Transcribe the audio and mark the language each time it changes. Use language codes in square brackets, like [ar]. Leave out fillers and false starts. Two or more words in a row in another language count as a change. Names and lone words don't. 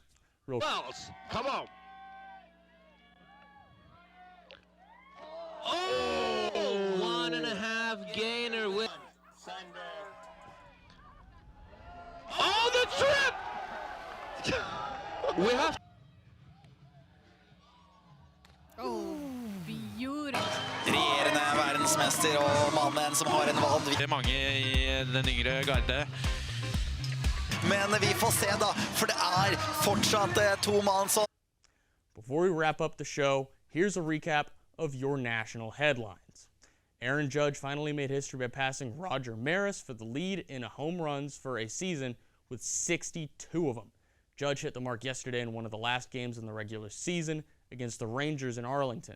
[en] Come on. Oh, 1.5 gainer with. Oh, the trip! We have. Oh, beautiful. [no] Regjerende verdensmester og mannen som har en vanvittig. Det er mange i den yngre garde. Men vi får se da, for det er fortsatt to mann som. [en] Before we wrap up the show, here's a recap of your national headlines. Aaron Judge finally made history by passing Roger Maris for the lead in home runs for a season with 62 of them. Judge hit the mark yesterday in one of the last games in the regular season against the Rangers in Arlington.